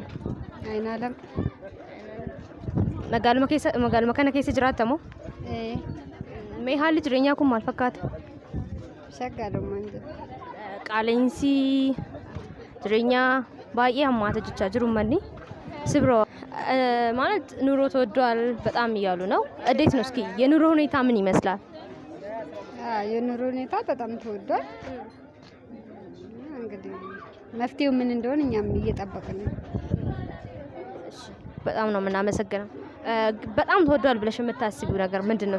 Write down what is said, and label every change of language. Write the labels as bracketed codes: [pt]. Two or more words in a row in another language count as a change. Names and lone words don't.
[om] Ayinaalam. Magaaluma kana keessa jiraatta moo? Mee haalli jireenyaa kun maal fakkaata? Shaggaadhumaan jiru. Qaala'insi jireenyaa baay'ee hammaata jechaa jiru manni sibሮ [am] ማለት ኑሮ ተወዷል በጣም እያሉ ነው። እንዴት ነው እስኪ የኑሮ ሁኔታ ምን ይመስላል? የኑሮ ሁኔታ በጣም ተወዷል። እንግዲህ መፍትሄው ምን እንደሆነ እኛም እየጠበቅን ነው። እሺ በጣም ነው የምናመሰግነው። በጣም ተወዷል ብለሽ የምታስቢው ነገር ምንድነው?